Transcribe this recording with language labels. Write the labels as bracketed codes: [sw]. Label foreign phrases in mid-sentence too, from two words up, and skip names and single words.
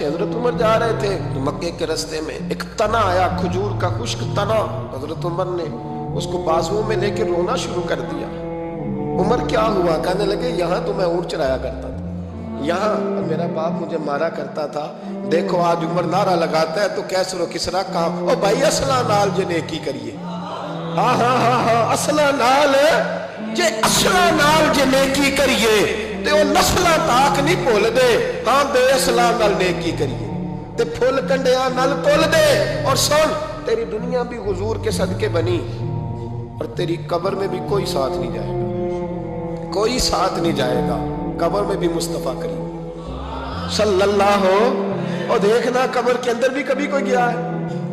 [ur] حضرت عمر جا رہے تھے تو مکے کے رستے میں ایک تنا آیا، کھجور کا خشک تنا، حضرت عمر نے اس کو بازو میں لے کے رونا شروع کر دیا۔ عمر کیا ہوا؟ کہنے لگے یہاں تو میں اونٹ چرایا کرتا تھا، یہاں میرا باپ مجھے مارا کرتا تھا، دیکھو آج عمر نعرہ لگاتا ہے تو کیسر و کسرا کام، [pa] او بھائی اصلہ نال جے نیکی کریے، ہاں اصلہ نال جے، اصلہ نال جے نیکی کریے، تے وہ نسلاں تاک نہیں بھول دے ہاں بے اصلاں نال نیکی کریے تے پھل کنڈیاں نال تول دے [ur] اور سن تیری دنیا بھی حضور کے صدقے بنی اور تیری قبر میں بھی کوئی ساتھ نہیں جائے گا، کوئی ساتھ نہیں جائے گا، قبر میں بھی مصطفیٰ کریم صلی اللہ ہو۔ اور دیکھنا قبر کے اندر بھی کبھی کوئی گیا ہے؟